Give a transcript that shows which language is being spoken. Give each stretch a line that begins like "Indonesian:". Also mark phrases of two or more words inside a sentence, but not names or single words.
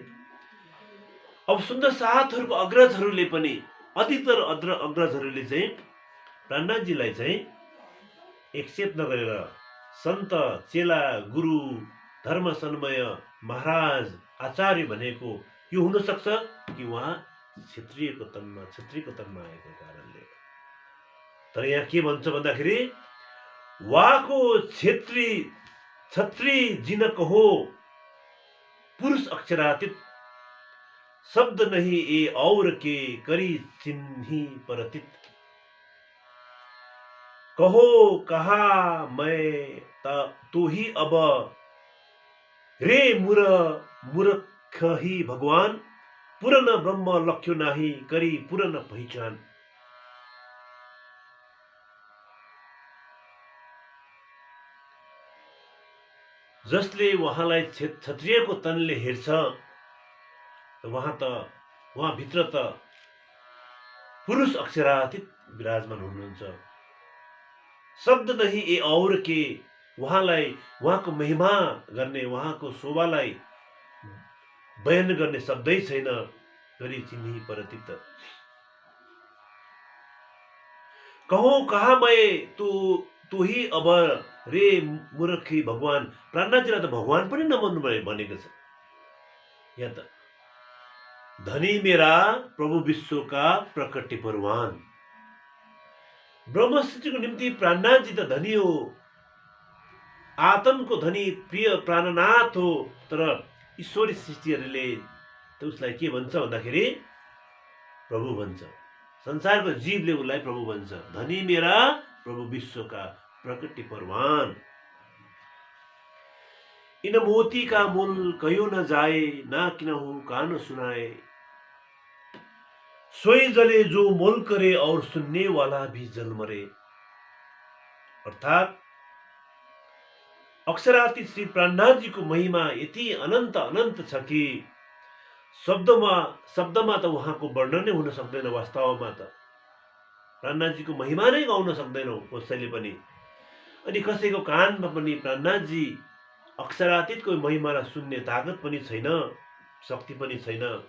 Nepali: अब सुन्दर साथहरूको अग्रजहरूले पनि, अधिकतर अग्रजहरूले चाहिँ प्राणनाथजीलाई चाहिँ एक्सेप्ट नगरेर सन्त, चेला, गुरु, धर्म सन्मय, महाराज, आचार्य भनेको यो हुन सक्छ कि उहाँ क्षत्रियको तनमा आएको कारणले। तर यहाँ के भन्छ भन्दाखेरि
Hindi: वाको छत्री जिनक हो पुरुष अक्षरातीत शब्द नहीं ए और के करी चिन्ही परतित। कहो कहा मैं तू ही अब रे मूर्ख ही भगवान पूर्ण ब्रह्म लक्ष्यो नाही करी पूर्ण पहिचान।
Nepali: जसले उहाँलाई क्षत्रियको तनले हेर्छ उहाँ भित्र त पुरुष अक्षरातीत विराजमान हुनुहुन्छ।
Hindi: शब्द नहीं ए और के,
Nepali: उहाँलाई उहाँको महिमा गर्ने, उहाँको शोभालाई बयान गर्ने शब्दै छैन।
Hindi: गरी चिन्ही परतित। कहो कहा मैं तू ही अब रे मूर्खी भगवान।
Nepali: प्राणनाथजीलाई त भगवान पनि नमान्नु भनेको छ। यहाँ त
Hindi: धनी मेरा प्रभु विश्वका प्रकटी परवान।
Nepali: ब्रह्म सृष्टिको निम्ति प्राणनाथजी त धनी हो, आत्मको धनी प्रिय प्राणनाथ हो। तर ईश्वरी सृष्टिहरूले त उसलाई के भन्छ भन्दाखेरि प्रभु भन्छ। संसारको जीवले उसलाई प्रभु भन्छ।
Hindi: धनी मेरा प्रभु विश्वका प्रकृति परवान। इन मोती का मूल कयो न जाए, ना किनहु कान सुनाए। सोई जले जो मोल करे, और सुनने वाला भी जल मरे।
Nepali: अर्थात अक्षरातीत श्री प्राणनाथ जी को महिमा यति अनन्त अनन्त छ कि शब्दमा त उहाँको वर्णनै हुन सक्दैन। वास्तवमा त प्राणनाथ जी को महिमा नै गाउन सक्दैनौँ कसैले पनि। अनि कसैको कानमा पनि प्राणनाथ जी अक्षरातीतको महिमालाई सुन्ने ताकत पनि छैन, शक्ति पनि छैन।